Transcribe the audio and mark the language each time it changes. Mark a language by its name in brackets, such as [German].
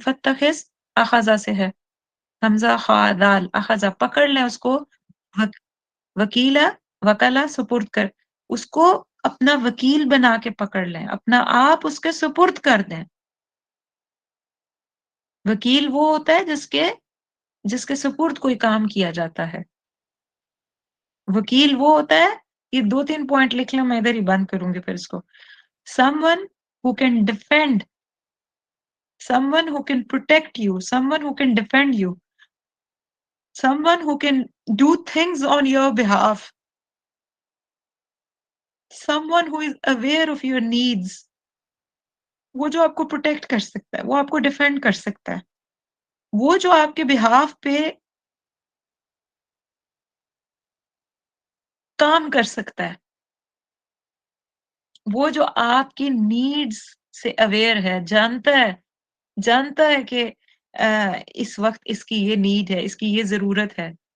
[Urdu] فاتخذ اخذا سے ہے، حمزہ خا دال، اخذا پکڑ لیں اس کو، وکیلا وکلا سپرد کر، اس کو اپنا وکیل بنا کے پکڑ لیں، اپنا آپ اس کے سپرد کر دیں. وکیل وہ ہوتا ہے جس کے سپرد کوئی کام کیا جاتا ہے. وکیل وہ ہوتا ہے، یہ 2-3 پوائنٹ لکھ لیں، میں ادھر ہی بند کروں گی پھر اس کو. [English] someone who can defend, someone who can protect you, someone who can defend you, someone who can do things on your behalf, someone who is aware of your needs. [Urdu] وہ جو آپ کو پروٹیکٹ کر سکتا ہے، وہ آپ کو ڈیفینڈ کر سکتا ہے، وہ جو آپ کے بہاف پہ کام کر سکتا ہے، وہ جو آپ کی نیڈز سے اویئر ہے، جانتا ہے کہ اس وقت اس کی یہ نیڈ ہے، اس کی یہ ضرورت ہے.